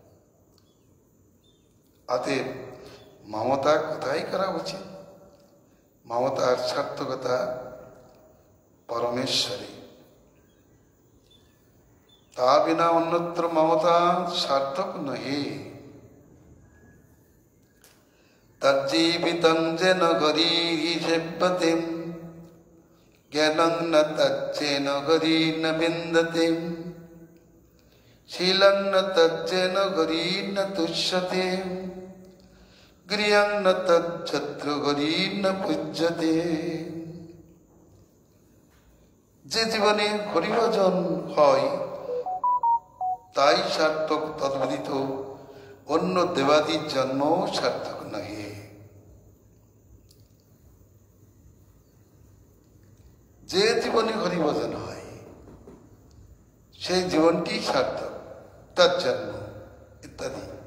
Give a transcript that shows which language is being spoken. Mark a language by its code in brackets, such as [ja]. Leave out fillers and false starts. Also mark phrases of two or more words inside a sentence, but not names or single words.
[bn] অতএব মমতা কোথায় করা উচিত? মমতার সার্থকতা পরমেশ্বরে, তা বিনা অন্যত্র মমতা সার্থক নহে। [sa] তজ্জীবিতং যেন হরিহি সেব্যতে জ্ঞানং ন তজ্জেন হরি ন বিন্দতে শীলং ন তজ্জেন হরি ন তুষ্যতে গৃহং ন তজ্জত্রু হরি ন পূজ্যতে। [bn] যে জীবনে হরিভজন হয় তাই সার্থক, তদ্ব্যতীত অন্য দেবাদির জন্ম সার্থক নহে। যে জীবনে হরিভজন হয় সেই জীবনটি সার্থক, তার জন্ম ইত্যাদি।